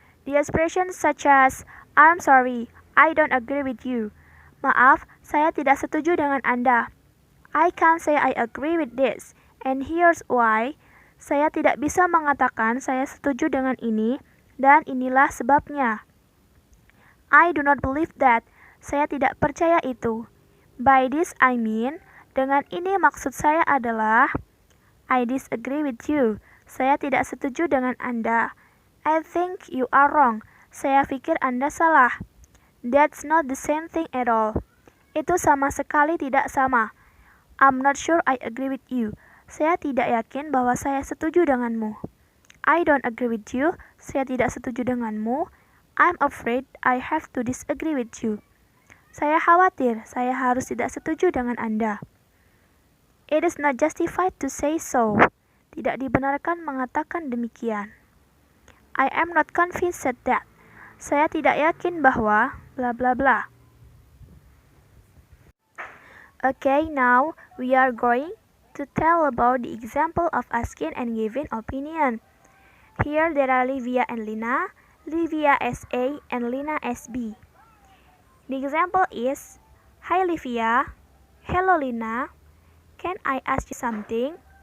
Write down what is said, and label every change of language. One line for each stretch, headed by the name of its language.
English: The expressions such as I'm sorry, I don't agree with you.
Indonesian: Maaf, saya tidak setuju dengan Anda.
English: I can't say I agree with this, and here's why.
Indonesian: Saya tidak bisa mengatakan saya setuju dengan ini, dan inilah sebabnya.
English: I do not believe that.
Indonesian: Saya tidak percaya itu.
English: By this I mean,
Indonesian: dengan ini maksud saya adalah,
English: I disagree with you.
Indonesian: Saya tidak setuju dengan Anda.
English: I think you are wrong.
Indonesian: Saya pikir Anda salah.
English: That's not the same thing at all.
Indonesian: Itu sama sekali tidak sama.
English: I'm not sure I agree with you.
Indonesian: Saya tidak yakin bahwa saya setuju denganmu.
English: I don't agree with you.
Indonesian: Saya tidak setuju denganmu.
English: I'm afraid I have to disagree with you.
Indonesian: Saya khawatir saya harus tidak setuju dengan Anda.
English: It is not justified to say so.
Indonesian: Tidak dibenarkan mengatakan demikian.
English: I am not convinced that.
Indonesian: Saya tidak yakin bahwa bla bla bla.
English: Okay, now we are going to tell about the example of asking and giving opinion. Here there are Livia and Lina, Livia SA and Lina SB. The example is, Hi Livia, hello Lina, can I ask you something?